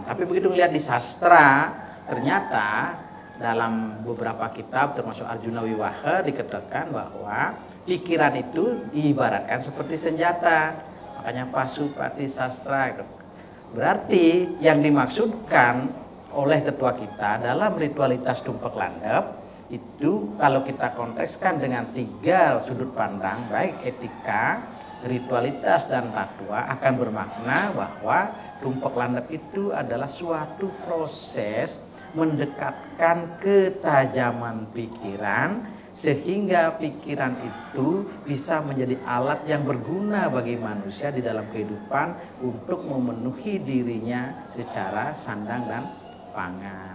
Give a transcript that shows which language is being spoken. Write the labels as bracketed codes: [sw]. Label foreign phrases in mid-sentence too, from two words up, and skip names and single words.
[id] Tapi begitu melihat di sastra, ternyata dalam beberapa kitab termasuk Arjuna Wiwaha dikatakan bahwa pikiran itu diibaratkan seperti senjata. Makanya Pasupati sastra. Berarti yang dimaksudkan oleh tetua kita dalam ritualitas tumpak landap itu kalau kita kontekskan dengan 3 sudut pandang, baik etika, ritualitas dan tatua akan bermakna bahwa tumpek landep itu adalah suatu proses mendekatkan ketajaman pikiran sehingga pikiran itu bisa menjadi alat yang berguna bagi manusia di dalam kehidupan untuk memenuhi dirinya secara sandang dan pangan.